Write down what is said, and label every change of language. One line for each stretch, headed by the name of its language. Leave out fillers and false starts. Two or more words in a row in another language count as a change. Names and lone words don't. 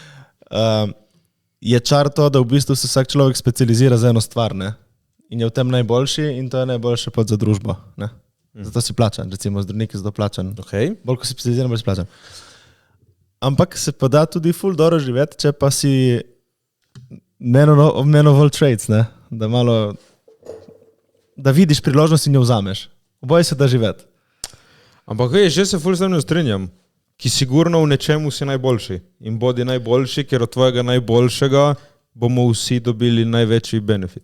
Slovenian: je čar to, da v bistvu se vsak človek specializira za eno stvar, ne? In je v tem najboljši in to je najboljše pač za družbo, ne? Zato si plačan, recimo zdravnik je zato plačan. Okay. Bolj ko si specializiran, bolj si plačan. Ampak se pa da tudi ful dobro živeti, če pa si
English: man of all trades,
Slovenian: ne? Da malo, da vidiš priložnost in jo vzameš. Oboje se da živeti. Ampak veš, že se ful s tem ne strinjam. Ki sigurno v nečemu si najboljši. In bodi najboljši, ker od tvojega najboljšega bomo vsi dobili največji benefit.